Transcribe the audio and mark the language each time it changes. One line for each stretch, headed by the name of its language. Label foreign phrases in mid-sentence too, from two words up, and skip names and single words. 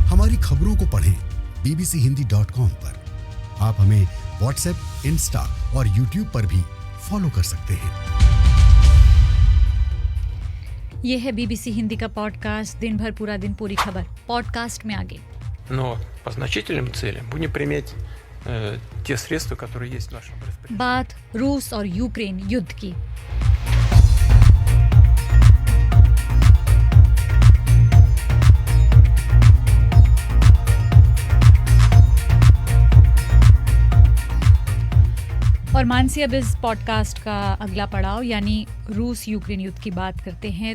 Hindi: हमारी खबरों को पढ़ें bbchindi.com पर। आप हमें WhatsApp, Insta और YouTube पर भी फॉलो कर सकते हैं। ये है BBC हिंदी का पॉडकास्ट दिन भर पूरा दिन पूरी खबर। पॉडकास्ट में आगे।
Russian: Но по значительным целям будем применять те средства, которые есть в нашем распоряжении.
Hindi: बात रूस और यूक्रेन युद्ध की। और मानसी, अब इस पॉडकास्ट का अगला पड़ाव यानी रूस यूक्रेन युद्ध की बात करते हैं।